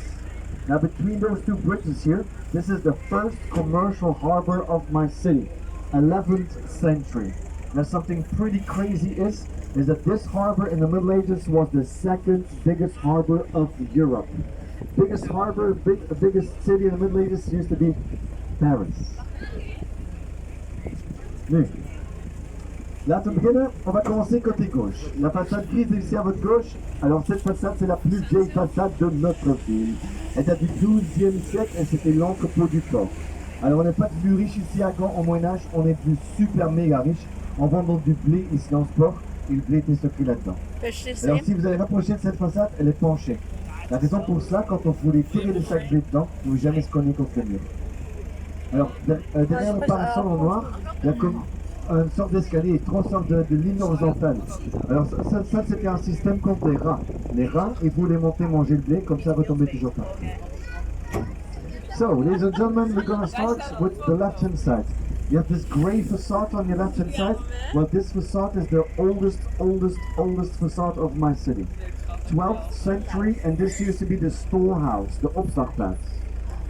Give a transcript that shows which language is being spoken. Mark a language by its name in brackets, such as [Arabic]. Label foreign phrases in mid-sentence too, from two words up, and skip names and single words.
[English] Now, between those two bridges here, this is the first commercial harbor of my city, 11th century. Now, something pretty crazy is that this harbor in the Middle Ages was the second biggest harbor of Europe. Biggest harbor, biggest city in the Middle Ages used to be Paris. [Dutch] Nu, laten we beginnen. [French] On va commencer côté gauche. La façade grise est ici à votre gauche. Alors cette façade, c'est la plus vieille façade de notre ville. Elle date du 12e siècle et c'était l'entrepôt du port. Alors on n'est pas plus riche ici à Ghent au Moyen-Âge, on est plus super méga riche en vendant du blé ici dans ce port. Et le blé était stocké là-dedans. Alors si vous allez rapprocher de cette façade, elle est penchée. La raison pour cela, quand on voulait tirer le sac blé dedans, vous ne jamais se cogner contre le mur. Alors derrière le parasol en noir, il y a comme une sorte d'escalier et trois sortes de lignes horizontales. Alors ça c'était un système contre les rats. Les rats, ils voulaient monter manger le blé, comme ça retomber toujours par terre. [English] So, ladies and gentlemen, we're going to start with the left-hand side. You have this grey facade on your left-hand side. Well, this facade is the oldest facade of my city. 12th century, and this used to be the storehouse, the opslagplaats.